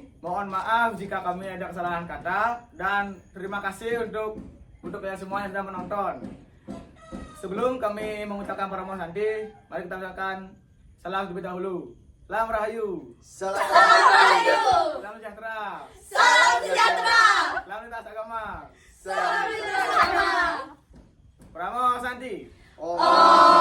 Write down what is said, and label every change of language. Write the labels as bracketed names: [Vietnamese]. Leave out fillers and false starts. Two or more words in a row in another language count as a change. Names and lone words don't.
[Indonesian] Mohon maaf jika kami ada kesalahan kata dan terima kasih untuk kalian semua yang sudah menonton. Sebelum kami mengucapkan Param Santi, mari kita ucapkan salam terlebih dahulu. Salam Rahayu. Salam. Salam sejahtera. Salam sejahtera. Salam lintas agama. Salam lintas agama. Param Santi. Om